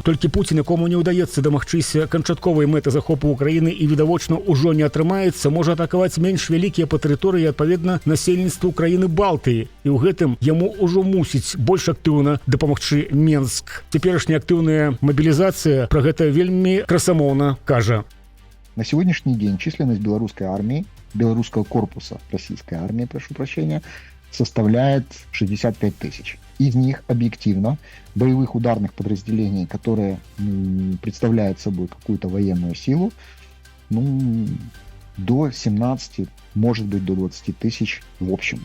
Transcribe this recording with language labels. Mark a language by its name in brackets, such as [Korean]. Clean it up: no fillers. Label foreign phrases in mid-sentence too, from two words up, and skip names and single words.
[Belarusian] Толькі Пуцін, якому не ўдаецца дамагчыся канчатковай мэты захопу Украіны і, відавочна, ужо не атрымаецца, можа атакаваць менш вялікія па тэрыторыі, адпаведна, насельніцтву краіны Балтыі. І ў гэтым яму ўжо мусіць больш актыўна дапамагчы Менск. Цяперашняя актыўная мабілізацыя пра гэта вельмі красамоўна кажа. [Russian] На сегодняшний день численность белорусской армии, белорусского корпуса российской армии, прошу прощения, составляет 65 тысяч. Из них объективно боевых ударных подразделений, которые представляют собой какую-то военную силу, до 17, может быть до 20 тысяч в общем.